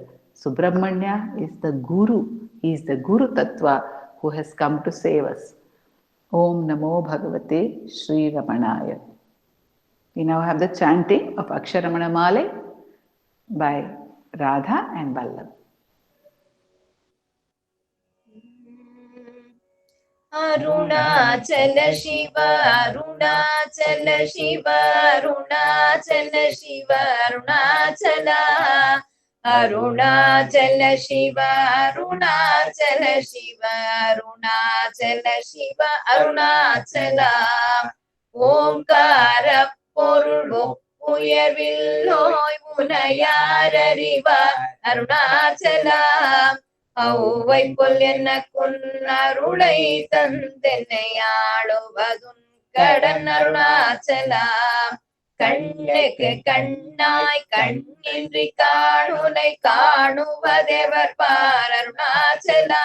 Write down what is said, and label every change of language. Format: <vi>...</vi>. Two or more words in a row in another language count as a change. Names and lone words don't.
<en>Subramanya is the Guru, he is the Guru Tattva who has come to save us.</en> <sa>ॐ नमो भगवते श्री रमणाय.</sa> <en>We now have the chanting of Aksharamana Male by Radha and Vallabh.</en> <ta>Arunachala Shiva, Arunachala Shiva, Arunachala Shiva, Arunachala. Arunachala Shiva, Arunachala Shiva, Arunachala Shiva, Arunachala. Omkara பொருள் உயர்வில்லோய் முனையாரறிவார் அருணாச்சலா. ஔவை பொல் என்ன குன்னருளை தந்தென்னை ஆளுவதுன் கடன் அருணாச்சலா. கண்ணுக்கு கண்ணாய் கண்ணின்றி காணுனை காணுவதெவர் பார் அருணாச்சலா.</ta>